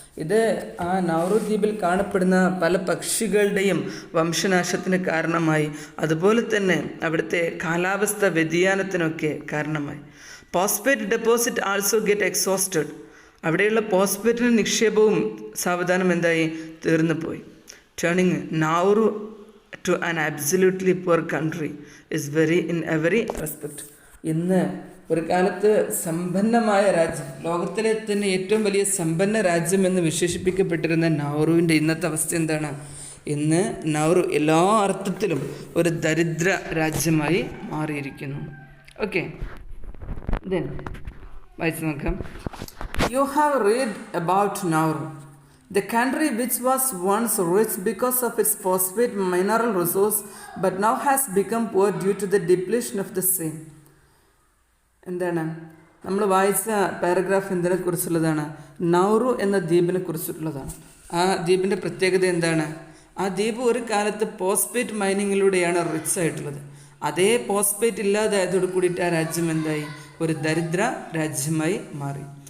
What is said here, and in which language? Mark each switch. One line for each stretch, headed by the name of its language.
Malayalam: ഇത് ആ നൗറു ദ്വീപിൽ കാണപ്പെടുന്ന പല പക്ഷികളുടെയും വംശനാശത്തിന് കാരണമായി. അതുപോലെ തന്നെ അവിടുത്തെ കാലാവസ്ഥ വ്യതിയാനത്തിനൊക്കെ കാരണമായി. Phosphate deposit also get exhausted. അവിടെയുള്ള ഫോസ്ഫേറ്റിൻ്റെ നിക്ഷേപവും സാവധാനം എന്തായി? തീർന്നു പോയി. Turning Nauru
English: to an absolutely poor country is very in every respect.
Malayalam: ഇന്ന് ഒരു കാലത്ത് സമ്പന്നമായ രാജ്യം, ലോകത്തിലെ തന്നെ ഏറ്റവും വലിയ സമ്പന്ന രാജ്യം എന്ന് വിശേഷിപ്പിക്കപ്പെട്ടിരുന്ന നൗറുവിൻ്റെ ഇന്നത്തെ അവസ്ഥ എന്താണ്? ഇന്ന് നൗറു എല്ലാ അർത്ഥത്തിലും ഒരു ദരിദ്ര രാജ്യമായി മാറിയിരിക്കുന്നു. ഓക്കെ, ദെൻ വായിച്ചു നോക്കാം.
English: You have read about Nauru, the country which was once rich because of its phosphate mineral resource but now has become poor due to the depletion of the same.
Malayalam: എന്താണ് നമ്മൾ വായിച്ച paragraph എന്തിനെ കുറിച്ചുള്ളതാണ്? Nauru എന്ന ദ്വീപിനെ കുറിച്ചുള്ളതാണ്. ആ ദ്വീപിൻ്റെ പ്രത്യേകത എന്താണ്? ആ ദ്വീപ് ഒരു കാലത്ത് ഫോസ്ഫേറ്റ് മൈനിങ്ങിലൂടെയാണ് റിച്ച് ആയിട്ടുള്ളത്. അതേ ഫോസ്ഫേറ്റ് ഇല്ലാതായതോട് കൂടിയിട്ട് ആ രാജ്യം എന്തായി? ഒരു ദരിദ്ര രാജ്യമായി മാറി.